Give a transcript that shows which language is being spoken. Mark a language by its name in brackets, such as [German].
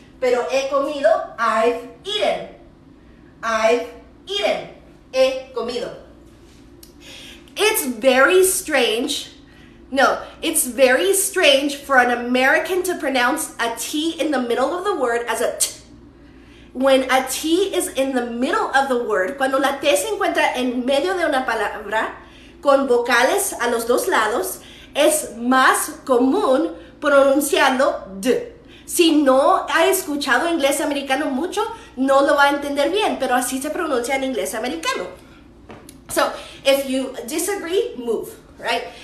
[Spanish] Pero he comido, [English] I've eaten. I've eaten. [Spanish] He comido. [English] It's very strange. No, it's very strange for an American to pronounce a T in the middle of the word as a T. When a T is in the middle of the word, [Spanish] cuando la T se encuentra en medio de una palabra, con vocales a los dos lados, es más común pronunciarlo D. Si no ha escuchado inglés americano mucho, no lo va a entender bien, pero así se pronuncia en inglés americano. [English] So, if you disagree, move, right?